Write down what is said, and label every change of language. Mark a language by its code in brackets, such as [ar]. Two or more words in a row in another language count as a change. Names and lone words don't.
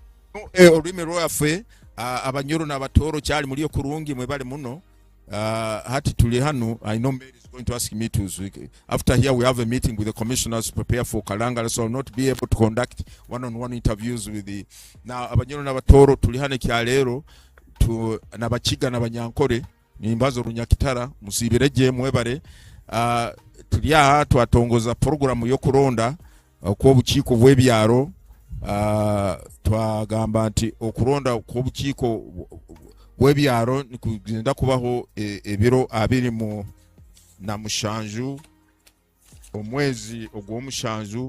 [nyo] olulimi lwaffe abanyoro n'abatooro kyali muli okulungi mwe bali muno. Hati tuli hano. [en] I know Mary is going to ask me to after here we have a meeting with the commissioners to prepare for Kalangala, so I'll not be able to conduct one-on-one interviews with the now [nyo] abanyoro n'abatooro tuli hano kyaleero tu n'abakiga n'abanyankore nimbazo runyakitara musibireje mwebare. [nyn] Tuli aha twatongoza programu y'okulonda kw'obukiiko bw'ebyalo. Twagamba nti okulonda kw'obukiiko bw'ebyalo nikugenda kubaho ebiro 27 omwezi ogw'omushanju.